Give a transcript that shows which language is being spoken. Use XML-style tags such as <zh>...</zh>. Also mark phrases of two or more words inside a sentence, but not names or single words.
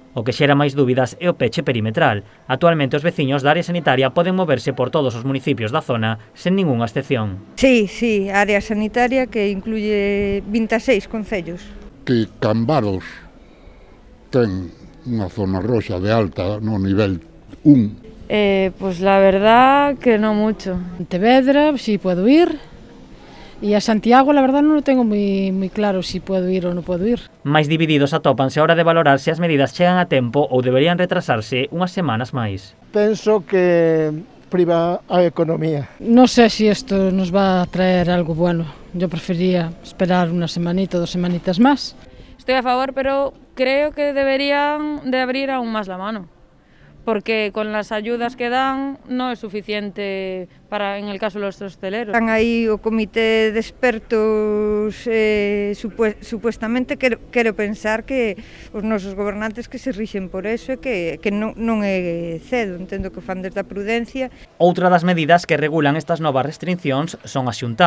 <gl>O que xera máis dúbidas é o peche perimetral. Actualmente os veciños da área sanitaria poden moverse por todos os municipios da zona sen ningunha excepción.</gl> <es>Sí, área sanitaria que incluye 26 concellos.</es> <gl>Que Cambaros ten unha zona roxa de alta no nivel 1.</gl> <es>Pues la verdad que no mucho. Pontevedra, sí puedo ir. Y a Santiago, la verdad, non lo tengo muy claro si puedo ir ou non puedo ir.</es> <gl>Mais divididos atópanse a hora de valorar se as medidas chegan a tempo ou deberían retrasarse unhas semanas máis. Penso que priva a economía.</gl> <es>No sé si esto nos va a traer algo bueno. Yo preferiría esperar una semanita, 2 semanitas más. Estoy a favor, pero creo que deberían de abrir aún más la mano. Porque con las ayudas que dan no es suficiente para, en el caso de los hosteleros.</es> <gl>Están aí o comité de expertos, supuestamente quero pensar que os nosos gobernantes que se rixen por eso e que non é cedo, entendo que fan desde a prudencia. Outra das medidas que regulan estas novas restriccións son as xuntanzas.</gl>